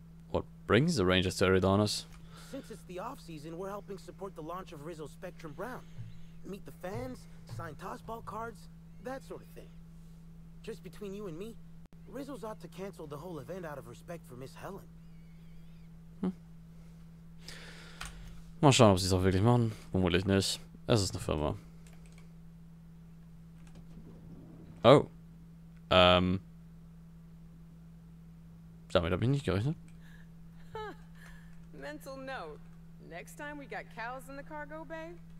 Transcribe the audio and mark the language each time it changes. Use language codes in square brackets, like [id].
[en] What brings the Rangers to Eridanos? Since it's the off-season, we're helping support the launch of Rizzo's Spectrum Brown. Meet the fans, sign tossball cards, that sort of thing. Just between you and me, Rizzo's ought to cancel the whole event out of respect for Miss Helen. [de] Mal schauen, ob sie es auch wirklich machen. Vermutlich nicht. Es ist eine Firma. Oh. Damit habe ich nicht gerechnet. [en] Mental note. Next time we got cows in the cargo bay.